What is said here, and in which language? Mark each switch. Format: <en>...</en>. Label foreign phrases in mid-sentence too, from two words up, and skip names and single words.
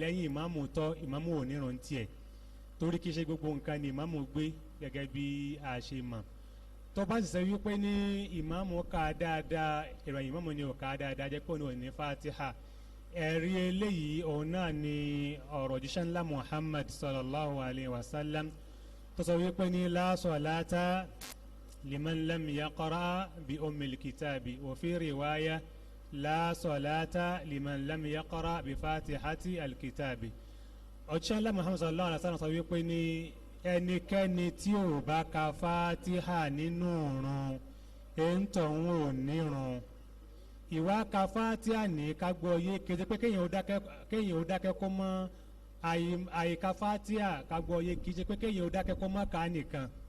<yo>lẹ́yìn ìmáàmù tọ́ ìmáàmù ò nírun tiẹ̀ torí kìí ṣe gbogbo nǹkan ni ìmáàmù gbé gẹ́gẹ́ bí a ṣe mọ̀ tó bá sì sọ wípé ní ìmáàmù kà á dáadáa ìrun ìmáàmù ni ò kà á dáadáa jẹ́ pé òun ò ní fatiha ẹ̀rí eléyìí òun náà ni ọ̀rọ̀ jíṣẹ́ ńlá Muhammad</yo> <ar>صلى الله عليه وسلم</ar> <yo>tó sọ wípé ní</yo> <ar>لا صلاة لمن لم يقرأ بأم الكتاب وفي رواية لا صلاة لمن لم يقرأ بفاتحة الكتاب ọ̀jíṣẹ́ ńlá Muhammad صلى الله عليه وسلم sọ wípé ní ẹnikẹ́ni tí ò bá ka fatiha nínú ìrun èntọ̀ ń ò nírun ìwà ka fatiha ní kágbọ́ yé kéde pé kéèyàn ó dákẹ́ kó mọ́ àyíká fatiha kágbọ́ yé kì í ṣe pé kéèyàn ó dákẹ́ kó mọ́ ká nìkan</ar>